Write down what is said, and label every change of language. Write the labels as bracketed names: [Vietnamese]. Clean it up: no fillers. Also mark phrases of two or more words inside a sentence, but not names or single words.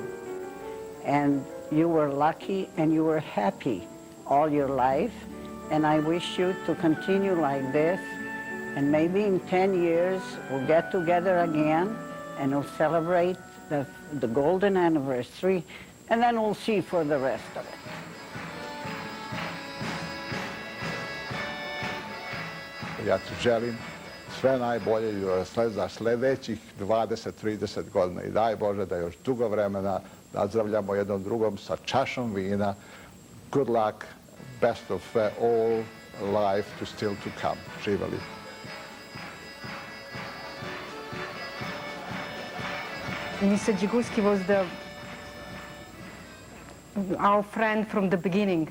[English] And you were lucky and you were happy all your life. And I wish you to continue like this. And maybe in 10 years, we'll get together again and we'll celebrate the golden anniversary. And then we'll see for the rest of it. [Croatian] Ja ti želim sve najbolje za sljedećih 20-30 godina i daj Bože da još dugo vremena nazdravljamo jednom drugom sa čašom vina. [English] Good luck, best of all life to still to come. [Serbian] Živeli. [English] Mr. Dzigurski was our friend from the beginning.